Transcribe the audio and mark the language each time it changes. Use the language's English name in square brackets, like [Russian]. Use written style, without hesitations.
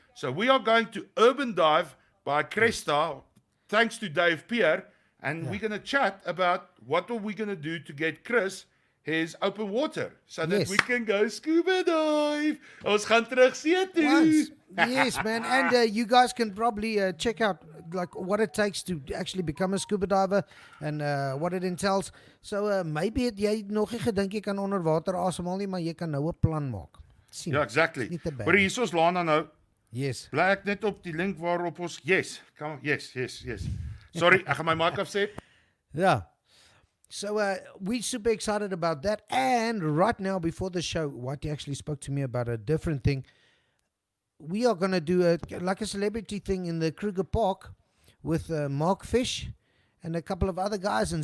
[English] So we are going to urban dive by Cresta, thanks to Dave Pierre, and we're going to chat about what are we going to do to get Chris his open water, so that we can go scuba dive. [Afrikaans] Ons gaan terug see toe. [English] Yes, man. And you guys can probably check out like what it takes to actually become a scuba diver and what it entails. [Afrikaans] So maybe jy nog nie gedink jy kan onder water asemhaal nie, maar jy kan nou 'n plan maak. Sien. Ja, exactly. Niet te bad. Maar hier is ons Lana nou. [English] Yes. [Afrikaans] Bly ek net op die link waarop ons yes. [English] Come on. Yes. [Afrikaans] Sorry, ek gaan my mic afset. [English] Yeah. So we're super excited about that. And right now, before the show, Whitey actually spoke to me about a different thing. We are going to do like a celebrity thing in the Kruger Park with Mark Fish and a couple of other guys.